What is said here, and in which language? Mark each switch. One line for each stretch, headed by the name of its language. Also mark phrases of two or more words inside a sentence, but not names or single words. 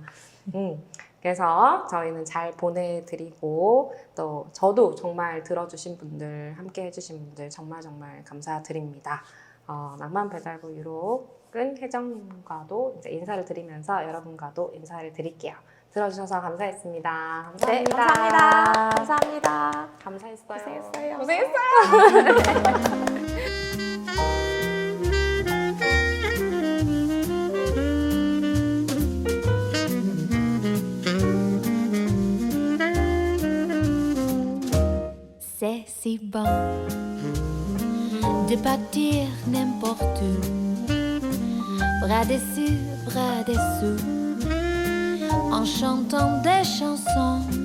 Korean: 그래서 저희는 잘 보내드리고 또 저도 정말 들어주신 분들, 함께 해주신 분들 정말 감사드립니다. 낭만 배달부 유록은 혜정님과도 이제 인사를 드리면서 여러분과도 인사를 드릴게요. 들어주셔서 감사했습니다. 감사합니다. 네, 감사합니다. 감사합니다. 감사했어요. 고생했어요.
French: C'est si bon de partir n'importe où, bras dessus, bras dessous, en chantant des chansons.